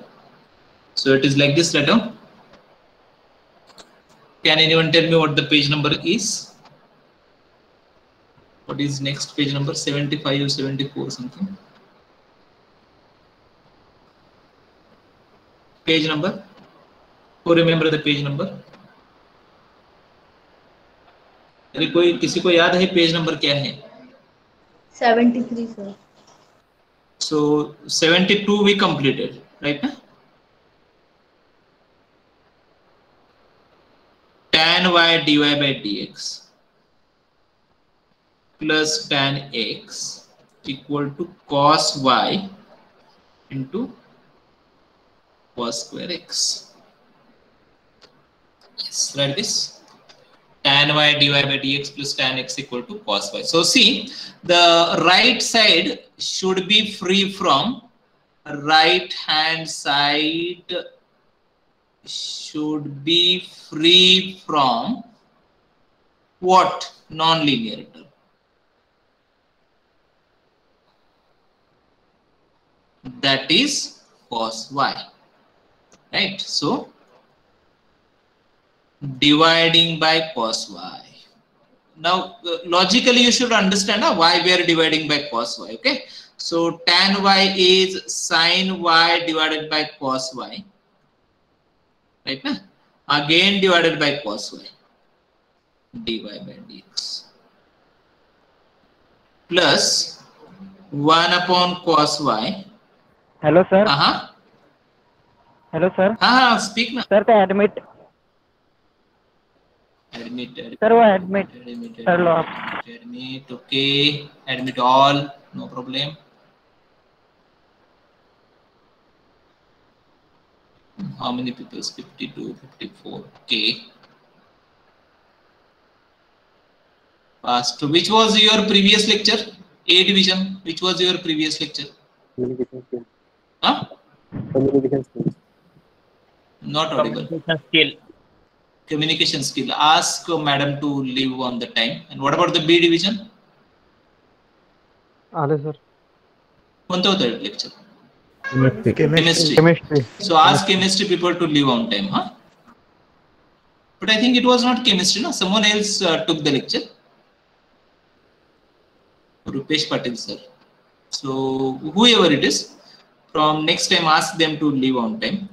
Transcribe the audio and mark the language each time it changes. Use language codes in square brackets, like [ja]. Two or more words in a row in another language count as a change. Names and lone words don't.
[en] So it is like this letter. Can anyone tell me what the page number is? What is next page number? 75 or 74 something? Page number? Who remember the page number? [hi] अरे कोई किसी को याद है [en] page number [hi] क्या है? [en] 73, sir. So 72 we completed, right? Tan y dy by dx plus tan x equal to cos y into cos square x. Yes, write this. Tan y dy by dx plus tan x equal to cos y. So see, the right side should be free from right hand side should be free from what? Non-linear term. That is cos y. Right? So dividing by cos y. Now logically you should understand why we are dividing by cos y. Okay, so tan y is sin y divided by cos y, right? Again divided by cos y, dy by dx plus 1 upon cos y. Hello sir. Hello sir. Speak now. [hi] Sir का admit. [en] Admit. [hi] Sir वो admit. Sir लो आप. [en] Admit. Okay. Admit all. No problem. How many people? 52, 54. Okay. Past. Which was your previous lecture? A division. Which was your previous lecture? Communication skills. Huh? Communication skills. Not audible. Communication skill. Communication skill. Ask madam to leave on the time. And what about the B division? [mr] आले sir. कोणतं होतं lecture? [en] Chemistry. Chemistry. So ask chemistry people to leave on time, huh? But I think it was not chemistry, no? Someone else took the lecture. Rupesh Patil sir. So whoever it is, from next time ask them to leave on time.